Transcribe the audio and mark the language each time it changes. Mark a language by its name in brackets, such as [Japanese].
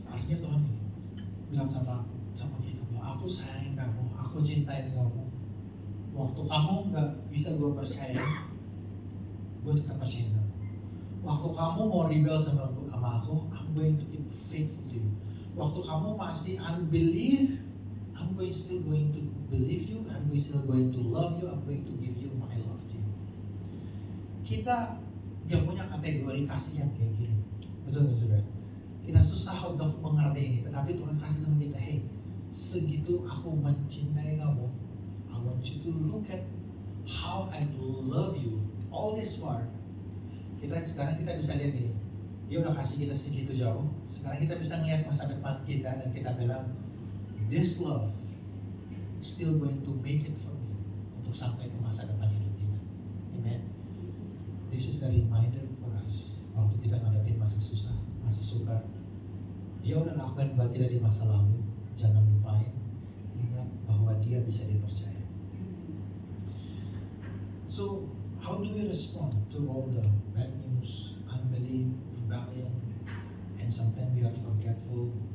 [Indonesian] Artinya Tuhan bilang sama kita, aku sayang kamu, aku cintai kamu. Waktu kamu nggak bisa gue percaya, gue tetap percaya kamu. Waktu kamu mau rebel sama aku, [English] I'm going to keep faithful to you. [Indonesian] Waktu kamu masih unbelief, [English] I'm still going to believe you, I'm still going to love you, I'm going to give you my love to you. [Indonesian] Kita gak punya kategori kasih yang kayak gini, betul nggak saudara? kita susah untuk mengerti ini, tetapi Tuhan kasih sama kita, hey, segitu aku mencintai kamu, [English] I want you to look at how I love you all this far. [Indonesian] Sekarang kita bisa lihat gini, dia udah kasih kita segitu jauh. Sekarang kita bisa melihat masa depan kita dan kita bilang, [English] this love is still going to make it for me [Indonesian] untuk sampai ke masa depan hidup kita. Amen. [English] This is a reminder for us. [Indonesian] Waktu kita ngadepin masa susah, masa sukar, dia udah lakukan buat kita di masa lalu. Jangan lupain, ingat bahwa dia bisa dipercaya. [English] So, how do we respond to all the bad news, unbelief, rebellion, and sometimes we are forgetful?